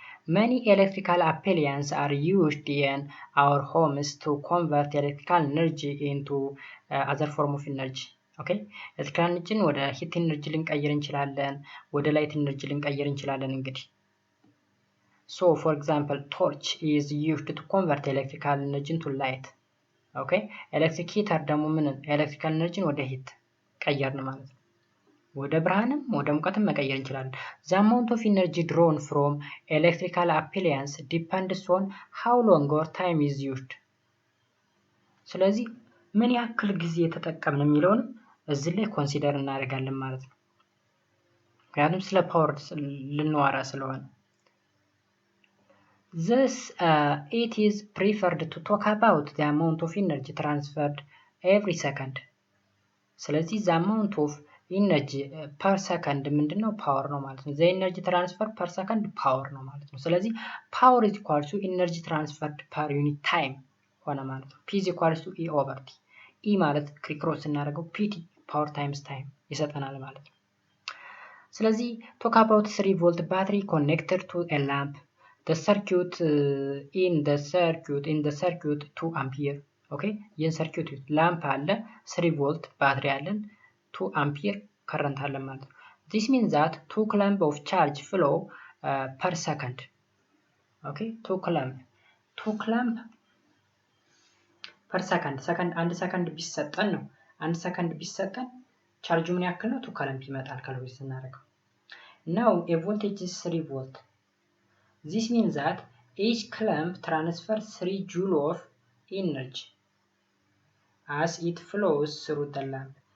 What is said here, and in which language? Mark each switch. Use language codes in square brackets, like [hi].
[en] Many electrical appliances are used in our homes to convert electrical energy into other form of energy. [am] ኦኬ ኤሌክትሪካል ኤነርጂን ወደ ሂት ኤነርጂ ልንቀይር እንችላለን፣ ወደ ላይት ኤነርጂ ልንቀይር እንችላለን። እንግዲህ [en] so for example torch is used to convert electrical energy into light. [am] ኦኬ ኤሌክትሪክ ሂተር ደግሞ ምን ኤሌክትሪካል ኤነርጂን ወደ ሂት ቀየርን ማለት ነው። ወደ ብርሃንም ወደ ሙቀትም መቀየር እንችላለን። [en] the amount of energy drawn from electrical appliance depends on how long or time is used. [am] ስለዚህ ምን ያክል ጊዜ ተጠቀምን የሚለውን እዚህ ላይ ኮንሲደር እናደርጋለን ማለት ነው። ምክንያቱም ስለ ፓወር ልንዋራ ስለሆነ [en] thus it is preferred to talk about the amount of energy transferred every second. ስለዚህ the amount of energy per second ምንድነው? [am] ፓወር ነው ማለት ነው። [en] the energy transfer per second ፓወር ነው ማለት ነው። ስለዚህ power is equal to energy transferred per unit time ሆነ ማለት ነው። P is equal to E over T. E ማለት ክሪክሮስ እናደርገው PT power times time ይሰጠናል ማለት ነው። ስለዚህ talk about 3 volt battery connected to a lamp. The circuit in the circuit 2 ampere. [am] ኦኬ ይህን ሰርኪዩት ላምፕ አለ 3 ቮልት ባትሪ አለን 2 አምፒር ከረንት አለን ማለት ነው። [en] this means that 2 coulomb of charge flow per second. [am] ኦኬ 2 coulomb per second አንድ ሰከንድ ቢሰጠን ነው። አንድ ሰከንድ ቢሰጠን ቻርጁ ምን ያክል ነው? 2 coulomb ይመጣል ካልኩሌት ስናደርገው። [en] now a voltage is 3 volt. this means that each coulomb transfers 3 joule of energy as it flows through the lamp.